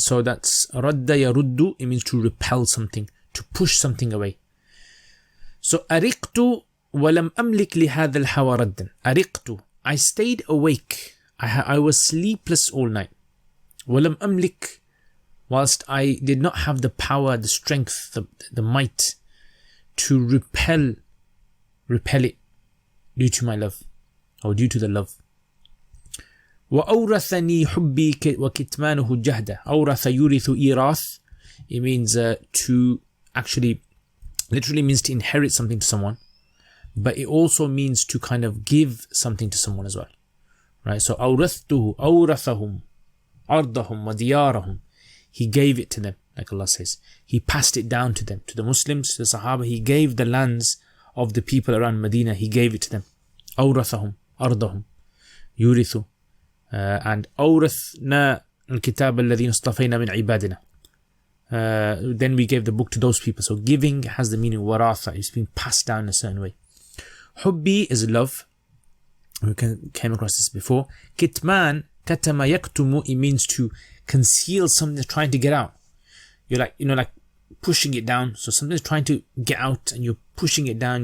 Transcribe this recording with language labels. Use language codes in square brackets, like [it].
[en] So that's رد يرد. It means to repel something, to push something away. [ar] So أرقت ولم أملك لهذا الهوى ردا. [en] أرقت, I stayed awake. I was sleepless all night. [ar] ولم أملك, [en] whilst I did not have the power, the strength, the might to repel it due to my love, or due to the love. [ar] وأورثني حبي وكتمانه جهدا. أورث يورث إيراث. [en] It means to actually, literally means to inherit something to someone, but it also means to kind of give something to someone as well, right? [ar] So أورثته أورثهم أرضهم وديارهم. [en] He gave it to them, like Allah says. He passed it down to them, to the Muslims, to the Sahaba. He gave the lands of the people around Medina. He gave it to them. [ar] أورثهم أرضهم يورث. And أورثنا الكتاب الذين اصطفينا من عبادنا. [en] Then we gave the book to those people. So giving has the meaning waratha. It's being passed down in a certain way. Hubbi is love. We came across this before. Kitman, katama yaktumu, it means to conceal something that's trying to get out. You're like, like pushing it down. So something's trying to get out and you're pushing it down.